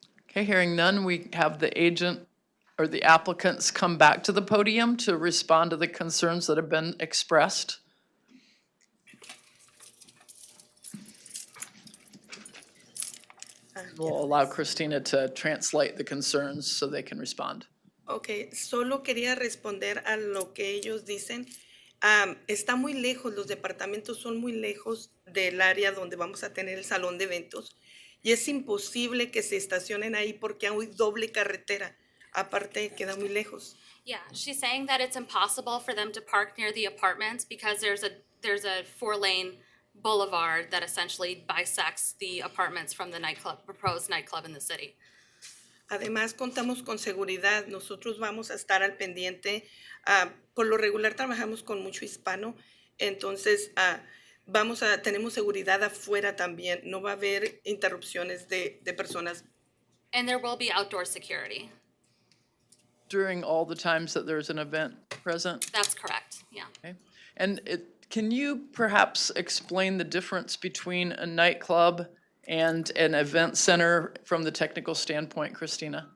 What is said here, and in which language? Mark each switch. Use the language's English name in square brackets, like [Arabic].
[English] Okay, hearing none, we have the agent or the applicants come back to the podium to respond to the concerns that have been expressed. We'll allow Christina to translate the concerns so they can respond. [Spanish] Ok, solo quería responder a lo que ellos dicen. Está muy lejos, los departamentos son muy lejos del área donde vamos a tener el salón de eventos y es imposible que se estacionen ahí porque hay doble carretera. Aparte, queda muy lejos. [English] Yeah, she's saying that it's impossible for them to park near the apartments because there's a 4-lane boulevard that essentially bisects the apartments from the proposed nightclub in the city. [Spanish] Además, contamos con seguridad. Nosotros vamos a estar al pendiente. Por lo regular trabajamos con mucho hispano, entonces tenemos seguridad afuera también. No va a haber interrupciones de personas. [English] And there will be outdoor security. During all the times that there's an event present? That's correct, yeah. Okay. And can you perhaps explain the difference between a nightclub and an event center from the technical standpoint, Christina?